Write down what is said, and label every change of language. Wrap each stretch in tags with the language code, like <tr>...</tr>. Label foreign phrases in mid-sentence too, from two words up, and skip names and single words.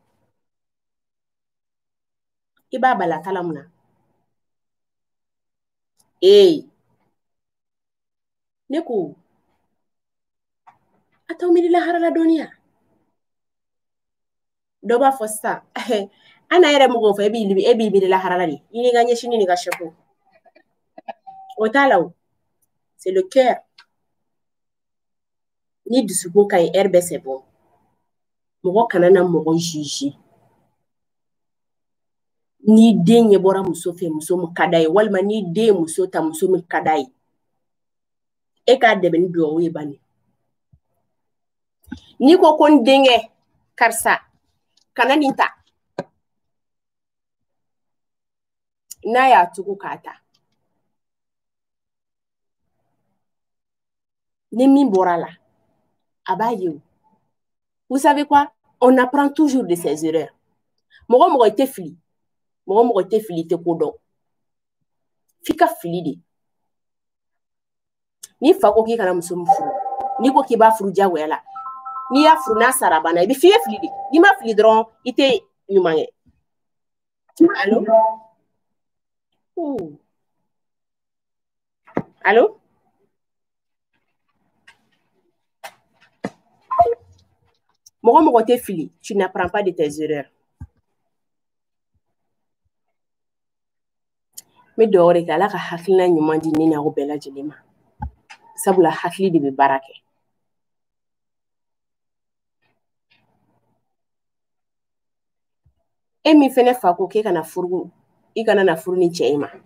<bm>i b'a bala kala mun na ne ko a t'aw miiri lahara la dɔɔniya dɔ b'a fɔ sisan ana yɛrɛ mɔgɔw fɛ e b'i miiri lahara la de i ni ka ɲɛsini ni ka sɛko o t'a la o</bm> <fr>c'est le cœur</fr> <bm>ni dusukun ka ɲi heure bɛɛ</bm> <fr>c'est bon</fr> <bm>mɔgɔ kana na mɔgɔ juger ni den ɲɛ bɔra muso fɛ muso min ka d'a ye walima ni den muso ta muso min ka d'a ye e k'a dɛmɛ ni duwawu ye bani n'i ko ko n denkɛ karisa kana nin ta n'a y'a tugu k'a ta ni min bɔra la a b'a ye o</bm> <fr>vous savez quoi on apprend toujours de ses erreurs</fr> <bm>mɔgɔ mɔgɔ i tɛ fili mɔgɔ mɔgɔ i tɛ fili i tɛ ko dɔn f'i ka fili de n'i fa ko k'i kana muso min furu n'i ko k'i b'a furu diyagoya la n'i y'a furu n'a sara banna i bɛ f'i ye fili de n'i ma fili dɔrɔn i tɛ ɲuman kɛ allo allo mɔgɔ mɔgɔ tɛ fili</bm> <fr>tu n'apprends pas de tes erreurs</fr> <bm>n bɛ dugawu de kɛ ala ka hakilina ɲuman di ne n'aw bɛɛ lajɛlen ma sabula hakili de bɛ baara kɛ e min fɛnɛ fa ko k'e kana furu i kana na furu ni cɛ in ma</bm>